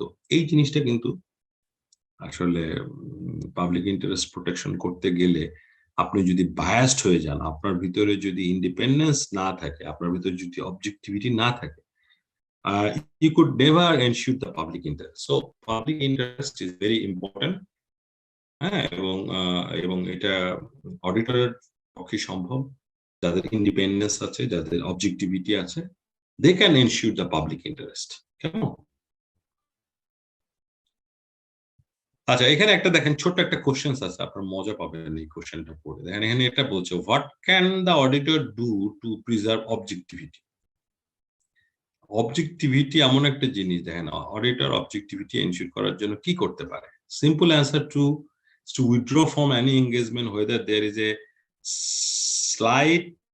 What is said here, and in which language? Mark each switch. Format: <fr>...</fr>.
<bn>তো এই জিনিসটা কিন্তু আসলে পাবলিক ইন্টারেস্ট প্রোটেকশন করতে গেলে আপনি যদি বায়াসড হয়ে যান, আপনার ভিতরে যদি ইন্ডিপেন্ডেন্স না থাকে, আপনার ভিতরে যদি অবজেক্টিভিটি না থাকে,</bn> <en>you could never ensure the public interest. So public interest is very important.</en> <bn>হ্যাঁ, এবং এটা অডিটরের পক্ষে সম্ভব, যাদের ইন্ডিপেন্ডেন্স আছে, যাদের অবজেক্টিভিটি আছে,</bn> <en>They can ensure the public interest.</en> <bn>কেমন? আচ্ছা, এখানে একটা দেখেন ছোট্ট একটা কোশ্চেন আছে, আপনার মজা পাবেন এই কোশ্চেনটা পড়ে। দেখেন এখানে এটা বলছে,</bn> <en>What can the auditor do to preserve objectivity?</en> <bn>Objectivity এমন একটা জিনিস, দেখেন অডিটর অবজেক্টিভিটি এনশিওর করার জন্য কি করতে পারে?</bn> <en>simple answer to withdraw from any engagement whether there is a slight</en>